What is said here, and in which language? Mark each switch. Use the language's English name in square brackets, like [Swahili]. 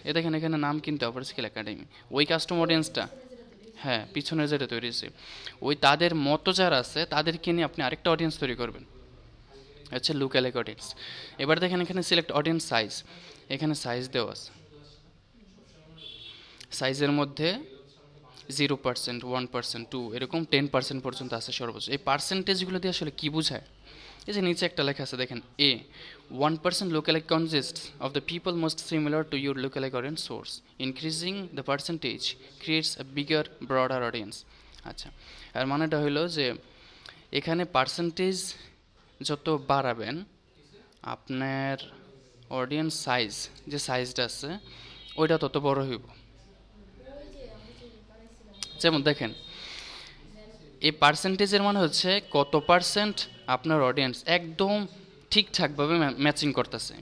[Bangla] এ দেখেন এখানে নাম কিন্তু আপার স্কেল একাডেমি, ওই কাস্টম অডিয়েন্সটা, পিছনে যেটা তৈরি হয়েছে, ওই তাদের মতো যারা আছে তাদেরকে নিয়ে আপনি আরেকটা অডিয়েন্স তৈরি করবেন, হচ্ছে লুকালাইক অডিয়েন্স। এবার দেখেন এখানে সিলেক্ট অডিয়েন্স সাইজ, এখানে সাইজ দেওয়া আছে, সাইজের মধ্যে 0%, 1%, 2, এরকম 10% পর্যন্ত আছে সর্বোচ্চ। এই পার্সেন্টেজগুলো দিয়ে আসলে কী বোঝায়? এই যে নিচে একটা লেখা আছে দেখেন, [English] 1% lookalike consists of the people most similar to your lookalike audience source. Increasing the percentage creates a bigger, broader audience. [Bangla] আচ্ছা, আর মানেটা হলো যে এখানে পার্সেন্টেজ যত বাড়াবেন, আপনার অডিয়েন্স সাইজ, যে সাইজটা আছে ওইটা তত বড় হইব। যেমন দেখেন, এই পার্সেন্টেজের মানে হচ্ছে কত পার্সেন্ট আপনার অডিয়েন্স একদম ঠিকঠাকভাবে ম্যাচিং করতেছে।